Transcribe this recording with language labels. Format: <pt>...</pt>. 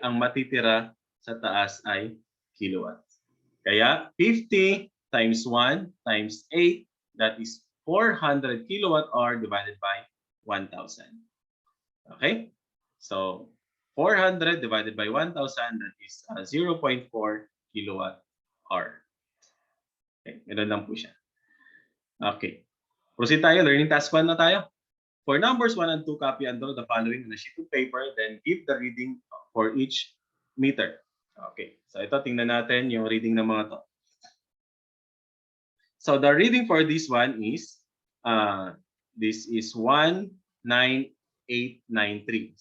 <tl>Ang matitira sa taas ay kilowatts.</tl> <en>Kaya 50 times 1 times 8, that is 400 kilowatt hour divided by 1,000. Okay? So 400 divided by 1,000, that is 0.4 kilowatt hour.</en> <tl>Okay, ganoon lang po siya. Okay. Proceed tayo. Learning task 1 na tayo.</tl> <en>For numbers 1 and 2, copy and draw the following on a sheet of paper, then give the reading for each meter. Okay.</en> <tl>So ito, tingnan natin yung reading ng mga to.</tl> <en>So the reading for this one is, this is 19893.</en>